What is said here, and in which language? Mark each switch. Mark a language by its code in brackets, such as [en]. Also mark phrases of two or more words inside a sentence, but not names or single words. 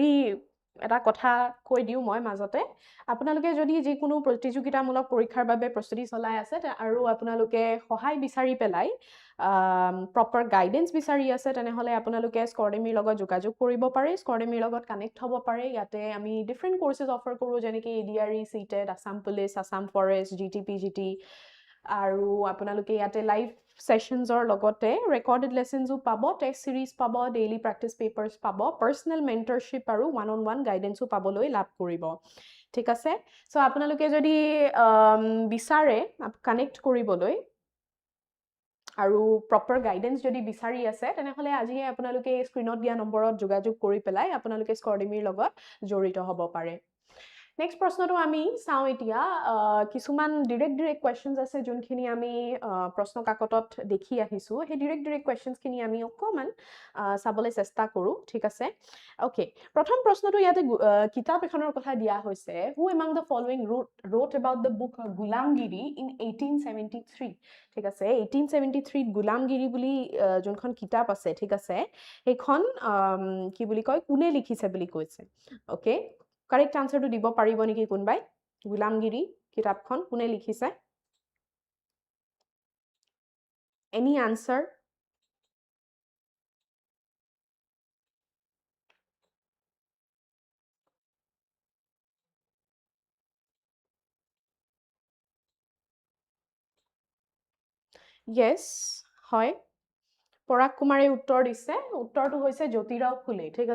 [as] এটা কথা কৈ দিও মই মাজতে আপোনালোকে যদি যে কোনো প্ৰতিযোগিতামূলক পৰীক্ষাৰ বাবে প্ৰস্তুতি চলাই আছে আৰু আপোনালোকে সহায় বিচাৰি পেলাই [en] proper guidance [as] বিচাৰি আছে তেনেহলে আপোনালোকে স্কৰ্ডেমিৰ লগত যোগাযোগ কৰিব পাৰে স্কৰ্ডেমিৰ লগত কানেক্ট হ'ব পাৰে ইয়াতে আমি [en] different courses [as] অফাৰ কৰো যেনেকৈ এডিআৰই CTET আসাম পুলিচ আসাম ফৰেষ্ট GTPGT আৰু আপোনালোকে ইয়াতে [en] live sessions [as] লগতে [en] recorded lessons [as] পাব [en] test series [as] পাব [en] daily practice papers [as] পাব [en] personal mentorship [as] আৰু [en] one on one guidance [as] পাবলৈ লাভ কৰিব ঠিক আছে সো আপোনালোকে যদি বিচাৰে কানেক্ট কৰিবলৈ আৰু [en] proper guidance [as] যদি বিচাৰি আছে তেনেহলে আজি আপোনালোকে স্ক্ৰিনত দিয়া নম্বৰত যোগাযোগ কৰি পেলাই আপোনালোকে স্কৰ্ডেমিৰ লগত জড়িত হ'ব পাৰে Next প্ৰশ্নটো আমি চাও এতিয়া কিছুমান [en] direct questions [as] আছে যোনখিনি আমি প্ৰশ্ন কাকতত দেখি আহিছো হে [en] direct questions [as] খিনি আমি অকমান চাবলৈ চেষ্টা কৰো ঠিক আছে ওকে প্ৰথম প্ৰশ্নটো ইয়াতে কিতাপ এখনৰ কথা দিয়া হৈছে [en] who among the following wrote about the book [as] গুলামগিৰি in 1873 ঠিক আছে 1873 গুলামগিৰি বুলি যোনখন কিতাপ আছে ঠিক আছে সেইখন কি বুলি কয় কোনে লিখিছে বুলি কৈছে ওকে [en] Correct answer [as] to দিব পাৰিব নেকি কোনবাই গুলামগিৰি কিতাপখন কোনে লিখিছে [en] Any answer Yes [as] হয় পৰাগ কুমাৰে উত্তৰ দিছে উত্তৰটো হৈছে জ্যোতিৰাও ফুলে ঠিক